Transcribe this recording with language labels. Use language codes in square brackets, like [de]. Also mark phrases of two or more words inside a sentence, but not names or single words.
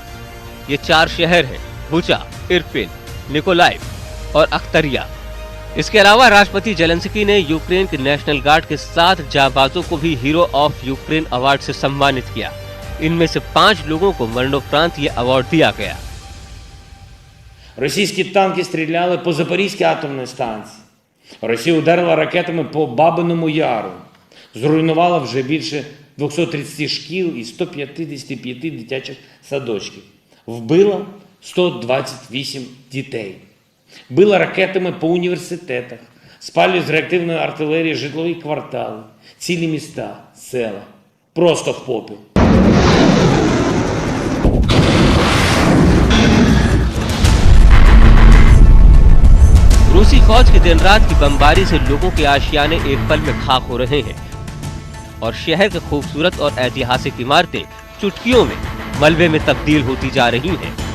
[hi] ये 4 शहर हैं बुचा, इरपिन, निकोलाइव और अख्तरिया। इसके अलावा राष्ट्रपति ज़ेलेंस्की ने यूक्रेन के नेशनल गार्ड के 7 जांबाजों को भी हीरो ऑफ यूक्रेन अवार्ड से सम्मानित किया। इनमें से 5 लोगों को मरणोपरांत ये अवार्ड दिया गया। [uk] Російські танки стріляли по Запорізькій атомній станції. Росія ударила ракетами по Бабиному Яру. Зруйнувала вже більше 230 шкіл і 155 дитячих садочків. Вбила 128 дітей. Била ракетами по університетах. Спалює з реактивної артилерії житлові квартали, цілі міста, села. Просто в попіл. [hi] रूसी फौज की दिन रात की बमबारी से लोगों के आशियाने एक पल में खाक हो रहे हैं और शहर की खूबसूरत और ऐतिहासिक इमारतें चुटकियों में मलबे में तब्दील होती जा रही हैं।